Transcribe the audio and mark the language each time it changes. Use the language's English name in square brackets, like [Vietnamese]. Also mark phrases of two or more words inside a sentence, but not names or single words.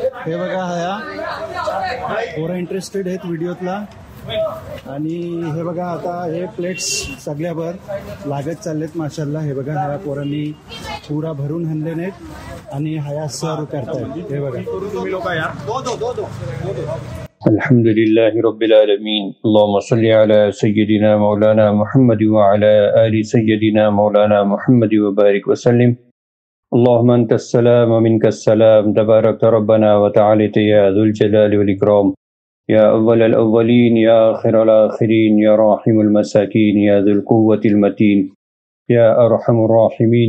[Marathi] हे बघा ह्या पोरं इंटरेस्टेड आहेत व्हिडिओतला. आणि हे बघा आता हे प्लेट्स सगळ्यावर लागत चाललेत माशाल्लाह. हे बघा ह्या पोरांनी पुरा भरून आणले नाहीत आणि हया सर्व करतायत. हे बघा तुम्ही लोक या [Arabic] الحمد لله رب العالمين اللهم صل على سيدنا مولانا محمد وعلى آل سيدنا مولانا محمد وبارك وسلم. اللهم أنت السلام ومنك السلام تبارك ربنا وتعالى يا ذو الجلال والإكرام يا أول الأولين يا آخر الآخرين يا راحم المساكين يا ذو القوة المتين يا أرحم الراحمين.